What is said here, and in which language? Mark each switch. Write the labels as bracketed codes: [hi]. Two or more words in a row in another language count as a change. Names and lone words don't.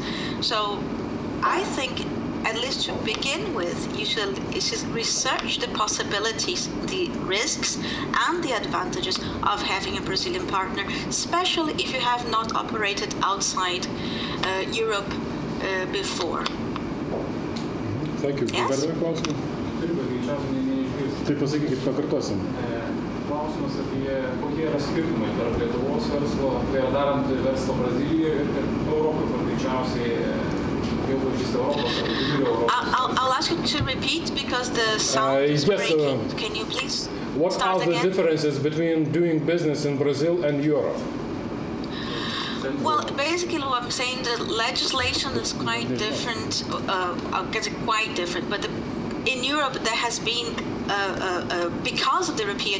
[en] So I think, at least to begin with, you should research the possibilities, the risks and the advantages of having a Brazilian partner, especially if you have not operated outside Europe before. Thank you. Yes? [lt] Tai pasakykit, pakartosim. Klausimas apie kokie yra skirtumai tarp Lietuvos verslo, tai yra darant verslo Brazilijoje ir Europoje, kur greičiausiai jau pažįsta Europos ar vidurio Europos. [en] I'll ask you to repeat because the sound is breaking. Can you please what start are the again? differences between doing business in Brazil and Europe? Well, basically what I'm saying, the legislation is quite different, quite different, but in Europe there has been, because of the European